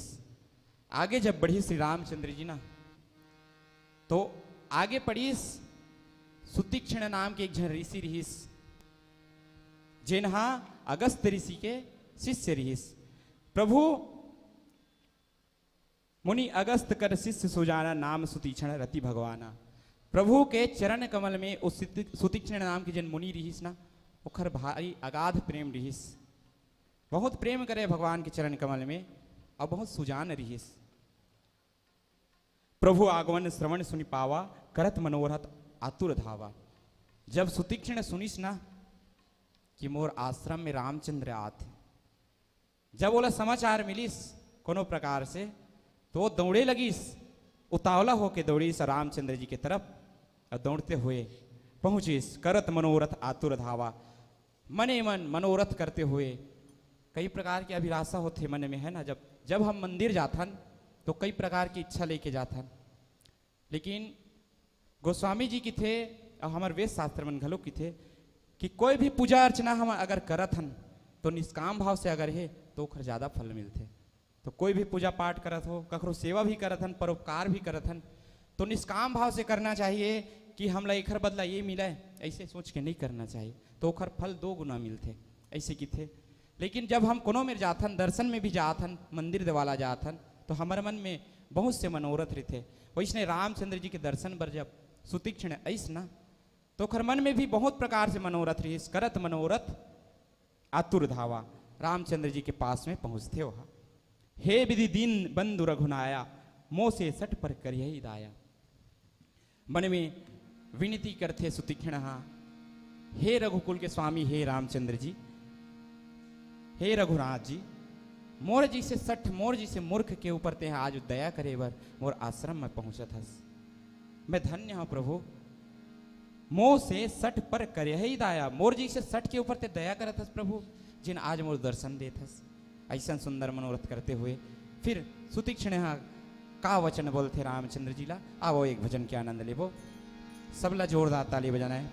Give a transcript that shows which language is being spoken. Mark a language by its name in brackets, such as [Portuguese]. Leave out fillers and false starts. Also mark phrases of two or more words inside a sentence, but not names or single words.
[Chhattisgarhi] आगे जब बढ़ी श्री रामचंद्र जी ना तो आगे पढ़िस सुतीक्षण नाम के एक जन ऋषि रहिस जिन्हा अगस्त ऋषि के शिष्य रहिस। [Awadhi] प्रभु मुनि अगस्त कर शिष्य सुजाना नाम सुतीक्षण रति भगवाना। [Chhattisgarhi] प्रभु के चरण कमल में उस सुतीक्षण नाम के जन मुनि रहिस ना ओखर भारी अगाध प्रेम रहिस। बहुत प्रेम करे भगवान के चरण कमल में। और बहुत सुजान रहीस। [Awadhi] प्रभु आगमन श्रवण सुनि पावा, करत मनोरथ आतुर धावा। [Chhattisgarhi] जब सुतीक्ष्ण सुनिस ना कि मोर आश्रम में रामचंद्र आते, जब बोला समाचार मिलिस कोनो प्रकार से, तो दौड़े लगिस, उतावला होके दौड़ीस रामचंद्र जी की तरफ और दौड़ते हुए पहुंचिस। [Awadhi] करत मनोरथ आतुर धावा, [Chhattisgarhi] मने मन मनोरथ करते हुए। कई प्रकार की अभिलाषा होते मन में, है ना। जब हम मंदिर जाथन तो कई प्रकार की इच्छा लेके जाथन, लेकिन गोस्वामी जी की थे और हमारे वेद शास्त्र मन घलो की थे कि कोई भी पूजा अर्चना हम अगर करत हन तो निष्काम भाव से अगर है तो ओखर ज़्यादा फल मिलते। तो कोई भी पूजा पाठ करत हो, कखरो सेवा भी करत हन, परोपकार भी करत हन, तो निष्काम भाव से करना चाहिए कि हमला एखर बदला ये मिला है, ऐसे सोच के नहीं करना चाहिए, तो ओखर फल 2 गुना मिलते, ऐसे की थे। लेकिन जब हम कोनो में जाथन, दर्शन में भी जाथन, मंदिर देवाला जाथन, तो हमारे मन में बहुत से मनोरथ रहते। वैसने रामचंद्र जी के दर्शन पर जब सुतीक्ष्ण ऐस ना, तो ओखर मन में भी बहुत प्रकार से मनोरथ रही। [Awadhi] करत मनोरथ आतुर धावा, [Chhattisgarhi] रामचंद्र जी के पास में पहुंचते वहा। [Awadhi] हे विधि दीन बंधु रघुनाया, मोह से सट पर करियहि दाया। [Chhattisgarhi] मन में विनती करते सुतीक्ष्ण, हे रघुकुल के स्वामी, हे रामचंद्र जी, हे रघुनाथ जी, मोर जी से सठ, मोर जी से मूर्ख के ऊपर ते आज दया करे बर मोर आश्रम में पहुंचत हस। मैं धन्य हूं प्रभु, [Awadhi] मोह से सठ पर करे ही दाया। [Chhattisgarhi] मोर जी से सठ के ऊपर ते दया करत हस प्रभु, जिन आज मोर दर्शन देत हस। ऐसा सुंदर मनोरथ करते हुए फिर सुतीक्ष्ण का वचन बोलते रामचंद्र जी ला। आवो एक भजन के आनंद लेबो, सबला जोरदार ताली बजाना है।